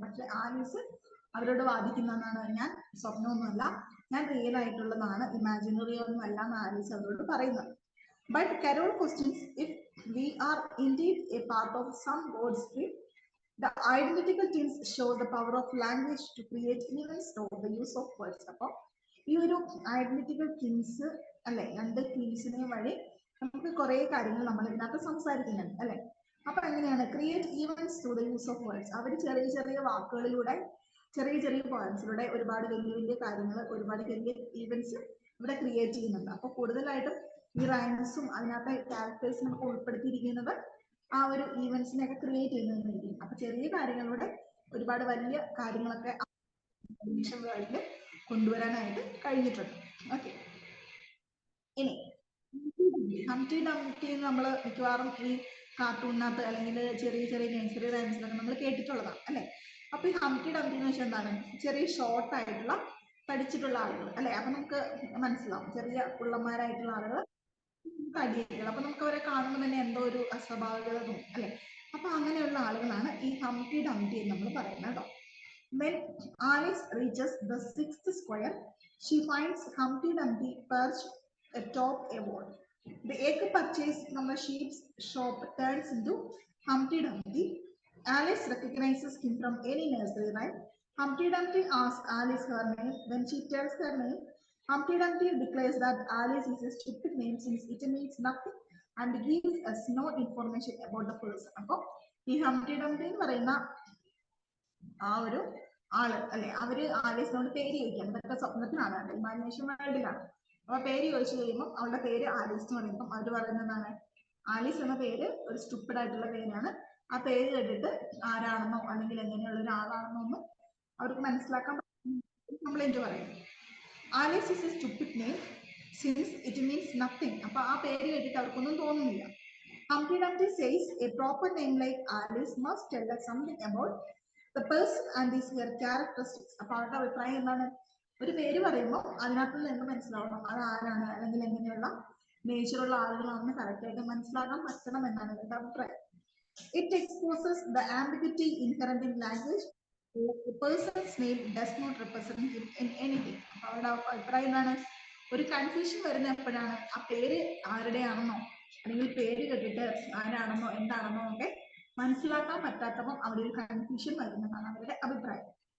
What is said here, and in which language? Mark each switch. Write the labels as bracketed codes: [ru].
[ml] പക്ഷെ ആലീസ് അവരോട് വാദിക്കുന്നതാണ്, ഞാൻ സ്വപ്നമൊന്നുമല്ല, ഞാൻ റിയൽ ആയിട്ടുള്ളതാണ്, ഇമാജിനറി ഒന്നും അല്ല എന്ന് ആലീസ് അവരോട് പറയുന്നത്. [en] But Carroll questions if we are indeed a part of some God's dream. The identical twins show the power of language to create events through the use of words. [ml] അപ്പോൾ ഈ ഒരു identical twins അല്ലെ, രണ്ട് ട്വിൻസിനെ വഴി നമുക്ക് കുറെ കാര്യങ്ങൾ നമ്മൾ ഇതിനകത്ത് സംസാരിക്കുന്നുണ്ട് അല്ലെ. അപ്പൊ എങ്ങനെയാണ്? [en] Create evens through the use of words. [ml] അവർ ചെറിയ ചെറിയ വാക്കുകളിലൂടെ, ചെറിയ ചെറിയ പോയിന്റ്സിലൂടെ ഒരുപാട് വലിയ വലിയ കാര്യങ്ങൾ, ഒരുപാട് വലിയ ഈവൻസ് ഇവിടെ ക്രിയേറ്റ് ചെയ്യുന്നുണ്ട്. അപ്പൊ കൂടുതലായിട്ടും ഈ റൈംസും അതിനകത്തെ ക്യാരക്ടേഴ്സിനും ഒക്കെ ഉൾപ്പെടുത്തിയിരിക്കുന്നത് ആ ഒരു ഈവൻസിനെയൊക്കെ ക്രിയേറ്റ് ചെയ്യുന്നതിനായിരിക്കും. അപ്പൊ ചെറിയ കാര്യങ്ങളിലൂടെ ഒരുപാട് വലിയ കാര്യങ്ങളൊക്കെ വേൾഡിൽ കൊണ്ടുവരാനായിട്ട് കഴിഞ്ഞിട്ടുണ്ട്. ഓക്കെ, ഇനി ഹംപ്റ്റി ഡംപ്റ്റി നമ്മൾ മിക്കവാറും ഈ കാർട്ടൂണിനകത്ത് അല്ലെങ്കിൽ ചെറിയ ചെറിയ നഴ്സറി റൈംസിലൊക്കെ നമ്മൾ കേട്ടിട്ടുള്ളതാണ് അല്ലെ. അപ്പൊ ഈ ഹംപ്റ്റി ഡംപ്റ്റി എന്ന് വെച്ചാൽ എന്താണ്, ചെറിയ ഷോർട്ട് ആയിട്ടുള്ള പഠിച്ചിട്ടുള്ള ആളുകൾ അല്ലെ. അപ്പൊ നമുക്ക് മനസ്സിലാവും ചെറിയ കുള്ളന്മാരായിട്ടുള്ള ആളുകൾ തടിയൊക്കെയുള്ള, അപ്പൊ നമുക്ക് അവരെ കാണുമ്പോൾ തന്നെ എന്തോ ഒരു അസ്വാഭാവികത തോന്നും അല്ലെ. അപ്പൊ അങ്ങനെയുള്ള ആളുകളാണ് ഈ ഹംപ്റ്റി ഡംപ്റ്റി എന്ന് നമ്മൾ പറയുന്നത് കേട്ടോ. [en] When Alice reaches the 6th square, she finds Humpty Dumpty perched atop a wall. The egg purchased from the sheep's shop turns into Humpty Dumpty. Alice recognizes him from any nursery rhyme. Humpty Dumpty asks Alice her name. When she tells her name, Humpty Dumpty declares that Alice is a stupid name since it means nothing and gives us no information about the person. [ml] അപ്പോൾ ഈ ഹംപ്റ്റി ഡംപ്റ്റി എന്ന് പറയുന്ന ആ ഒരു ആള് അല്ലെ, അവര് ആലീസിനോട് പേര് ചോദിക്കാം. ഇതൊക്കെ സ്വപ്നത്തിലാണ്, ഇമാജിനേഷൻ വേൾഡിലാണ്. അപ്പൊ പേര് ചോദിച്ചു കഴിയുമ്പോൾ അവളുടെ പേര് ആലീസ് എന്ന് പറയുമ്പോൾ അവര് പറയുന്നതാണ് ആലീസ് എന്ന പേര് ഒരു സ്റ്റുപ്പിഡ് ആയിട്ടുള്ള പേരാണ്. ആ പേര് കേട്ടിട്ട് ആരാണെന്നോ അല്ലെങ്കിൽ എങ്ങനെയുള്ള ഒരാളാണെന്നോ ഒന്നും അവർക്ക് മനസ്സിലാക്കാൻ കംപ്ലൈന്റ് പറയും. [en] Alice is a stupid name since it means nothing. [ml] അപ്പൊ ആ പേര് കേട്ടിട്ട് അവർക്കൊന്നും തോന്നുന്നില്ല. [en] Humpty Dumpty says a proper name like Alice must tell us something about the person and his characteristics. [ml] അപ്പൊ അവരുടെ അഭിപ്രായം എന്താണ്, ഒരു പേര് പറയുമ്പോൾ അതിനകത്ത് നിന്ന് മനസ്സിലാവണം അത് ആരാണ് അല്ലെങ്കിൽ എങ്ങനെയുള്ള നേച്ചറുള്ള ആളുകളാണെന്ന് കറക്റ്റ് ആയിട്ട് മനസ്സിലാക്കാൻ പറ്റണം എന്നാണ് അവരുടെ അഭിപ്രായം. [en] It exposes the ambiguity inherent in language. A person's name does not represent him in anything. [ml] അപ്പൊ അവരുടെ അഭിപ്രായം എന്താണ്, ഒരു കൺഫ്യൂഷൻ വരുന്ന എപ്പോഴാണ് ആ പേര് ആരുടെയാണെന്നോ അല്ലെങ്കിൽ പേര് കേട്ടിട്ട് ആരാണെന്നോ എന്താണെന്നോ ഒക്കെ മനസ്സിലാക്കാൻ പറ്റാത്തപ്പോൾ അവിടെ ഒരു കൺഫ്യൂഷൻ വരുന്നതാണ് അവരുടെ അഭിപ്രായം.